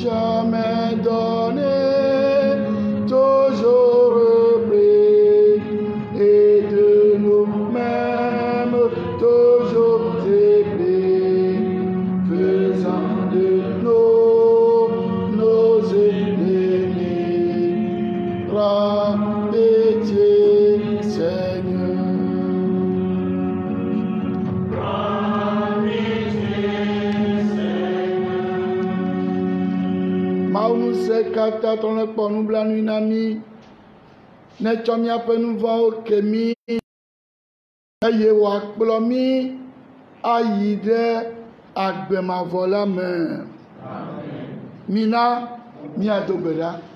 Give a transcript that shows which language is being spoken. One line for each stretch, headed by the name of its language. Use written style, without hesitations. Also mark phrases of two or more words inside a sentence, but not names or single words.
French: Jamais donné, toujours repris, et de nous-mêmes toujours épris, faisant de nos ennemis. Prends pitié, Seigneur. Prends pitié, Seigneur.
Ewe: Maunu se kata tɔnɔ kpɔ nublanui na mi, ne tsɔ miaƒe nu vɔ̃wo ke mi, eye wòakplɔ mi ayi ɖe agbe mavɔ la me. Mina miado gbe ɖa.